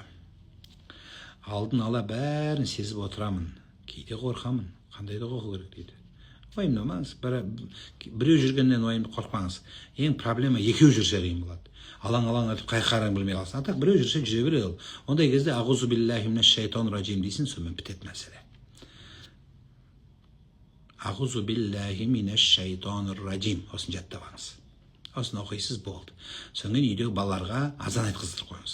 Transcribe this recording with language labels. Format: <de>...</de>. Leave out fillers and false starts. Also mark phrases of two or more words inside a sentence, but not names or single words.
<kk>Алдын ала бәрін сезіп отырамын. Кейде қорқамын. Қандай да қорқу керек дейді. Уайымдамаңыз. Біреу жүргеннен уайымды қорқпаңыз. Ең проблема екеу жүрсе қиын болады. Алаң-алаң етіп қай қараң білмей қалсын. Атақ біреу жүрсе жүре береді ол. Ондай кезде</kk> <ar>أعوذ بالله من الشيطان الرجيم</ar> <kk>дейсің, сонымен бітеді мәселе.</kk> <ar>أعوذ بالله من الشيطان الرجيم.</ar> <kk>Осын жаттап алыңыз. Осын оқисыз болды. Соңын үйдегі балаларға азан айтқыздырып қойыңыз.</kk>